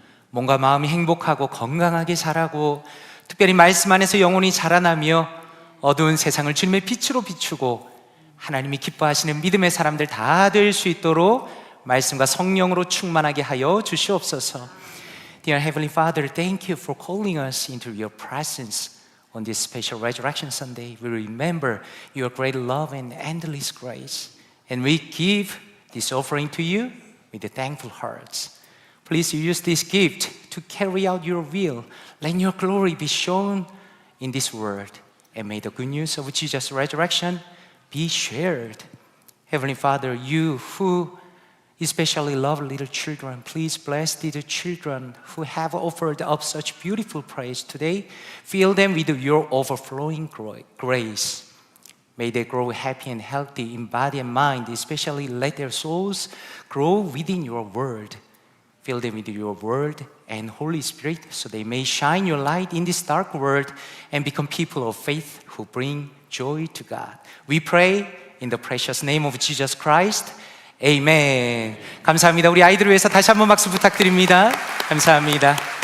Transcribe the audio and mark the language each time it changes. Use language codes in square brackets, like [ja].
[ko] 몸과 마음이 행복하고 건강하게 자라고 특별히 말씀 안에서 영혼이 자라나며 어두운 세상을 주님의 빛으로 비추고 하나님이 기뻐하시는 믿음의 사람들 다 될 수 있도록 말씀과 성령으로 충만하게 하여 주시옵소서. [en] Dear Heavenly Father, thank you for calling us into your presence on this special Resurrection Sunday. We remember your great love and endless grace, and we give this offering to you with a thankful hearts. Please use this gift to carry out your will. Let your glory be shown in this world, and may the good news of Jesus' resurrection be shared. Heavenly Father, you who especially love little children, please bless little children who have offered up such beautiful praise today. Fill them with your overflowing grace. May they grow happy and healthy in body and mind, especially let their souls grow within your word. Fill them with your word and Holy Spirit so they may shine your light in this dark world and become people of faith who bring joy to God. We pray in the precious name of Jesus Christ. [ko] Amen. 감사합니다. 우리 아이들을 위해서 다시 한번 박수 부탁드립니다. 감사합니다.